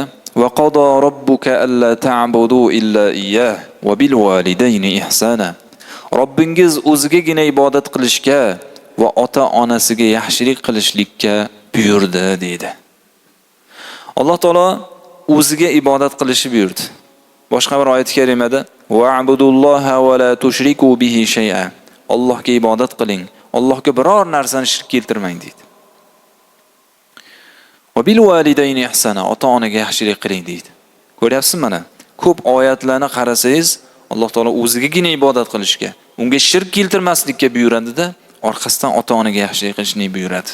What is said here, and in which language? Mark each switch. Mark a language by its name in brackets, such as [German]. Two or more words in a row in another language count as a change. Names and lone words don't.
[Arabic] وقضى ربك ألا تعبدوا إلا إياه وبالوالدين إحسانا. [Uzbek] Robbingiz o'zigagina ibodat qilishga va ota-onasiga yaxshilik qilishlikka buyurdi dedi. Alloh taolo o'ziga ibodat qilishni buyurdi. Boshqa bir oyat karimada [Arabic] واعبدوا الله ولا تشركوا به شيئا. [Uzbek] Allohga ibodat qiling, Allohga biror narsani shirk keltirmang dedi. [Arabic] وبالوالدين إحسانا, [Uzbek] ota-onaga yaxshilik qiling dedi. Ko'ryapsizmi mana? Ko'p oyatlarni qarasangiz, Alloh taolo o'zigagina ibodat qilishga, unga shirk keltirmaslikka buyuradi-da, orqasidan ota-onaga yaxshilik qilishni buyuradi.